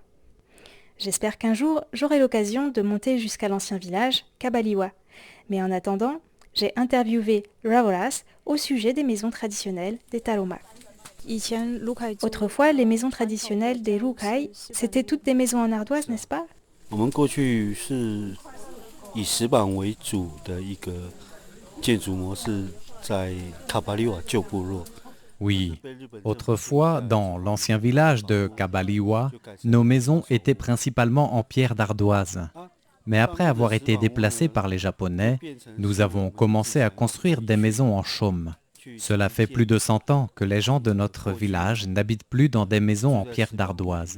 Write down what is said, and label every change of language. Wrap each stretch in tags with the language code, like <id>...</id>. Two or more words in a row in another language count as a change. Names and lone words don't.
<fr>J'espère qu'un jour, j'aurai l'occasion de monter jusqu'à l'ancien village, Kabaliwa. Mais en attendant, J'ai interviewé Raolas au sujet des maisons traditionnelles des Tarahumara. Autrefois, les maisons traditionnelles des Rukai, c'était toutes des maisons en ardoise, n'est-ce pas?</fr> <zh>我们过去是以石板为主的一个建筑模式，在卡巴利瓦旧部落。</zh> <fr>Oui, autrefois, dans l'ancien village de Kabaliwa, nos maisons étaient principalement en pierre d'ardoise. Mais après avoir été déplacés par les Japonais, nous avons commencé à construire des maisons en chaume. Cela fait plus de 100 ans que les gens de notre village n'habitent plus dans des maisons en pierre d'ardoise.</fr>